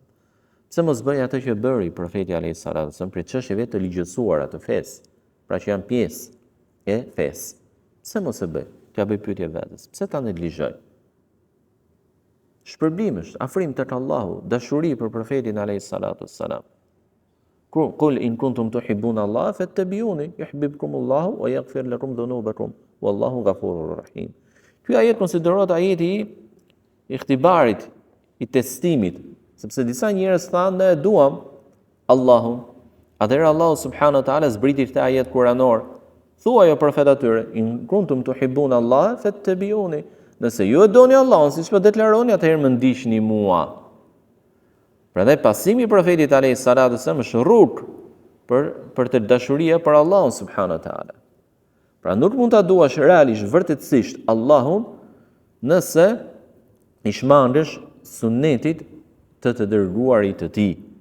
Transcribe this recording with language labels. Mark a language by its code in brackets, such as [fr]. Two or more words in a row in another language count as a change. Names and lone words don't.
[sq] Pse mos bëj atë që bëri profeti [ar] عليه الصلاة والسلام [sq] për çështjeve të ligjësuara të fesë, pra që janë pjesë e fesë? Pse mos e bëj? T'ja bëj pyetje vetes. Pse ta neglizhoj? Shpërblim është, afrim tek Allahu, dashuri për profetin [ar] عليه الصلاة والسلام. قل إن كنتم تحبون الله فاتبعوني يحببكم الله ويغفر لكم ذنوبكم والله غفور رحيم. [sq] Ky ajet konsiderohet ajeti i ihtibarit, i testimit, sepse disa njerëz thanë ne e duam Allahun. Atëherë Allahu [ar] سبحانه وتعالى [sq] zbriti këtë ajet kuranor. Thuaj o profet atyre, [ar] إن كنتم تحبون الله فاتبعوني. [sq] Nëse ju e doni Allahun, siç po deklaroni, atëherë më ndiqni mua. Prandaj pasimi i profetit [ar] عليه الصلاة والسلام [sq] është rrugë për të dashuria për Allahun [ar] سبحانه وتعالى. [sq] Pra nuk mund ta duash realisht vërtetësisht Allahun nëse i shmandesh sunetit të dërguarit të tij.